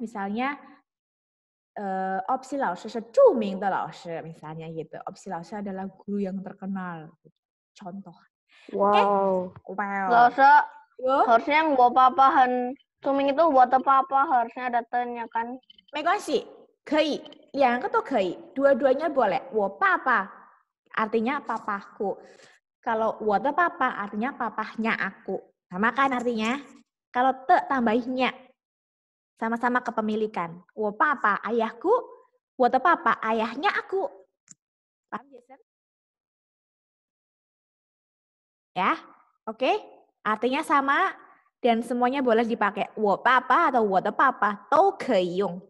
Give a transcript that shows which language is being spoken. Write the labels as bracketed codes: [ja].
[id] Misalnya, [zh] opsi laoshi是著名的老师, [id] misalnya gitu. Opsi laoshi adalah guru yang terkenal. Contoh. Wow. Wow. Laoshi, Yo. harusnya yang buat papahan. Cuming itu buat apa-apa, harusnya ada tennya kan. [zh] 没关系，可以，两个都可以， [id] dua-duanya boleh. 我爸爸 artinya papaku. Kalau 我的爸爸 artinya papahnya aku. Sama kan artinya? Kalau te tambahnya sama-sama kepemilikan. 我爸爸 ayahku, 我的爸爸 ayahnya aku. Paham, Jason? Ya, oke. Artinya sama dan semuanya boleh dipakai. [zh] 我爸爸 atau 我的爸爸都可以用.